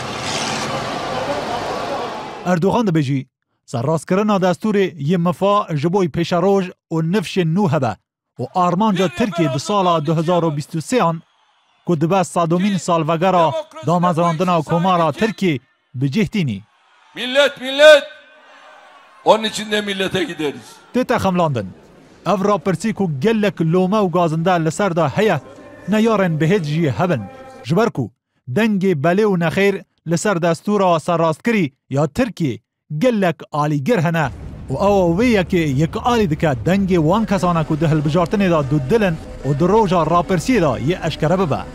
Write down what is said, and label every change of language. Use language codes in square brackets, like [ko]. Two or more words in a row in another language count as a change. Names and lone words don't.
[ku] اردوغان ده بجی سر راست کرنا دستور یه مفا جبوی پیش روج و نفش نو هبه و آرمانجا ترکیه ده سال 2023 آن که دبه صدومین سال وگرا دامزراندنا کمارا ترکیه بجهتینی. [tr] Millet onun için de millete gideriz. [ku] تیتا خملاندن او را پرسی که گلک لومه و گازنده لسر دا هیا نیارن بهت جی هبن جبرکو دنگ بله و نخیر لسر دستورا سر راست کری یا ترکیه گلک آلی گر هنه و او ویه که یک آلی دکه دنگ وان کسانه که دهل بجارتنی دا دو دلن و در روژا را پرسی دا یه اشکره ببه.